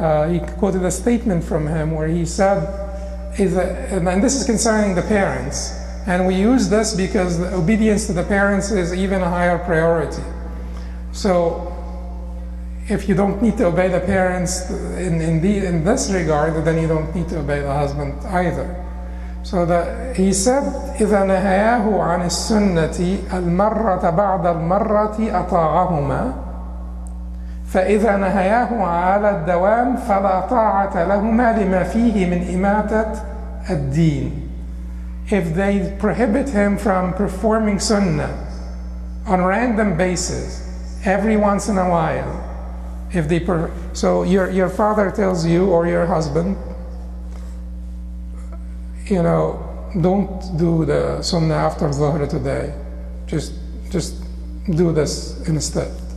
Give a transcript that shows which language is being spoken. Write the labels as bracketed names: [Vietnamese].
[English] He quoted a statement from him where he said, and this is concerning the parents, and we use this because the obedience to the parents is even a higher priority. So if you don't need to obey the parents in this regard, then you don't need to obey the husband either. So he said, [Arabic] إذا نهاه عن السنة المرة بعد المرة أطاعهما فإذا نهاه على الدوام فلا طاعة لهما لما فيه من إماتة الدين. [English] If they prohibit him from performing sunnah on a random basis every once in a while, if they so your father tells you or your husband, you know, don't do the sunnah after Dhuhr today, just do this instead.